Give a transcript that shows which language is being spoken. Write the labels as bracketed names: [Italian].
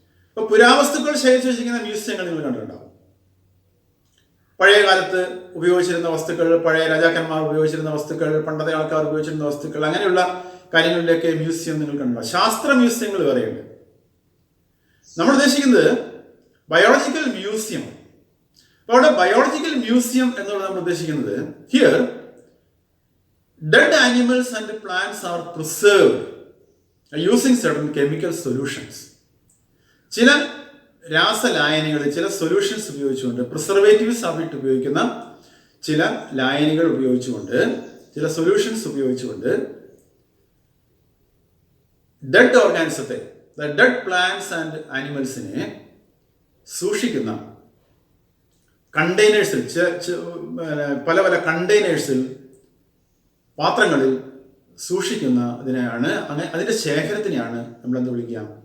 [Malayalam] ഇപ്പൊ പുരാവസ്തുക്കൾ ശേഖരിച്ചു വെച്ചിരിക്കുന്ന മ്യൂസിയങ്ങൾ നിങ്ങൾ കണ്ടിട്ടുണ്ടാവും. പഴയ കാലത്ത് ഉപയോഗിച്ചിരുന്ന വസ്തുക്കൾ, പഴയ രാജാക്കന്മാർ ഉപയോഗിച്ചിരുന്ന വസ്തുക്കൾ, പണ്ടത്തെ ആൾക്കാർ ഉപയോഗിച്ചിരുന്ന വസ്തുക്കൾ, അങ്ങനെയുള്ള കാര്യങ്ങളിലേക്ക് മ്യൂസിയം നിങ്ങൾ കണ്ടിട്ടുണ്ടാവും. ശാസ്ത്ര മ്യൂസിയങ്ങൾ വേറെയുണ്ട്. നമ്മൾ ഉദ്ദേശിക്കുന്നത് ബയോളജിക്കൽ മ്യൂസിയം. അപ്പോൾ അവിടെ ബയോളജിക്കൽ മ്യൂസിയം എന്നുള്ളത് നമ്മൾ ഉദ്ദേശിക്കുന്നത് [English] Here dead animals and plants are preserved using certain chemical solutions. [Malayalam] ചില രാസലായനികൾ, ചില സൊല്യൂഷൻസ് ഉപയോഗിച്ചുകൊണ്ട്, പ്രിസർവേറ്റീവ്സ് ആയിട്ട് ഉപയോഗിക്കുന്ന ചില ലായനികൾ ഉപയോഗിച്ചുകൊണ്ട്, ചില സൊല്യൂഷൻസ് ഉപയോഗിച്ചുകൊണ്ട് ഡെഡ് ഓർഗാനിസത്തെ, ഡെഡ് പ്ലാന്റ്സ് ആൻഡ് ആനിമൽസിനെ സൂക്ഷിക്കുന്ന കണ്ടെയ്നേഴ്സിൽ, പല പല കണ്ടെയ്നേഴ്സിൽ, പാത്രങ്ങളിൽ സൂക്ഷിക്കുന്ന അതിൻ്റെ ശേഖരത്തിനെയാണ് നമ്മൾ എന്ത് വിളിക്കുക?